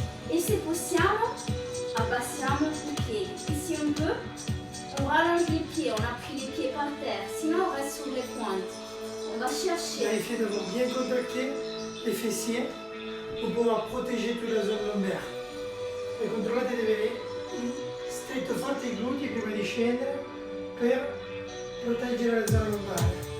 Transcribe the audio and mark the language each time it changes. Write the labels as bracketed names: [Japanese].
[Italian] E se possiamo, abbassiamo i piedi. [French] Ici un peu. On rallonge les pieds, on appuie les pieds par terre, sinon on reste sur les pointes. On va chercher. Vérifiez d'avoir bien contracté les fessiers pour pouvoir protéger toute la zone lombaire. [Italian] E controllate di avere stretto forte i glutei prima di scendere per proteggere la zona lombare.